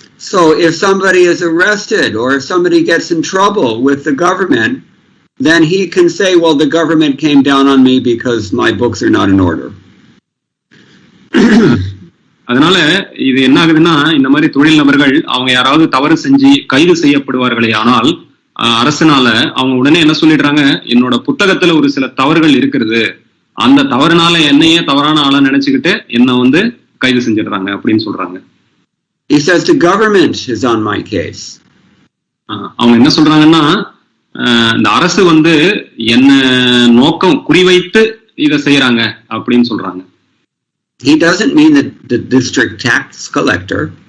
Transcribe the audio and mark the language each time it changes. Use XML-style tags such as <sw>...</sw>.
<en>So if somebody is arrested or if somebody gets in trouble with the government, then he can say, well, the government came down on me because my books are not in order.</en> <ta>அதனால இது என்ன ஆகுதுன்னா, இந்த மாதிரி தொழில் நபர்கள் அவங்க யாராவது தவறு செஞ்சு கைது செய்யப்படுவார்களே ஆனால் அரசனால அவங்க உடனே என்ன சொல்லிடுறாங்க, என்னோட புத்தகத்துல ஒரு சில தவறுகள் இருக்கிறது, அந்த தவறுனால என்னையே தவறான ஆளா நினைச்சுக்கிட்டு என்ன கைது செஞ்சிடுறாங்க அப்படின்னு சொல்றாங்க.</ta> <en>He says the government is on my case.</en> <ta>அவங்க என்ன சொல்றாங்கன்னா, இந்த அரசு என்ன நோக்கம் குறிவைத்து இதை செய்யறாங்க அப்படின்னு சொல்றாங்க.</ta> <en>He doesn't mean the district tax collector.</en>